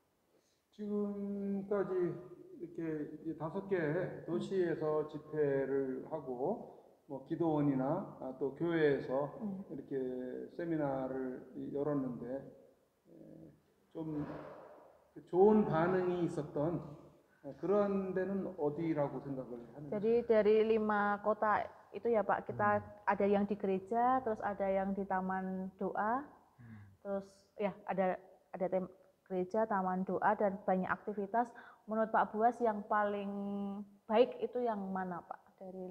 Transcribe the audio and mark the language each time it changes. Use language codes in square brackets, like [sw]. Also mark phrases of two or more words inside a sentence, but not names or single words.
[ko] 지금까지 이렇게 이 5개 도시에서 집회를 하고 뭐 기도원이나 또 교회에서 이렇게 세미나를 열었는데 좀 좋은 반응이 있었던 그런 데는 어디라고 생각을 하는지. [id] Jadi dari 5 kota itu ya Pak, kita ada yang di gereja, terus ada yang di taman doa, terus ya ada gereja, taman doa dan banyak aktivitas. Menurut Pak Buas yang paling baik itu yang mana Pak dari 5?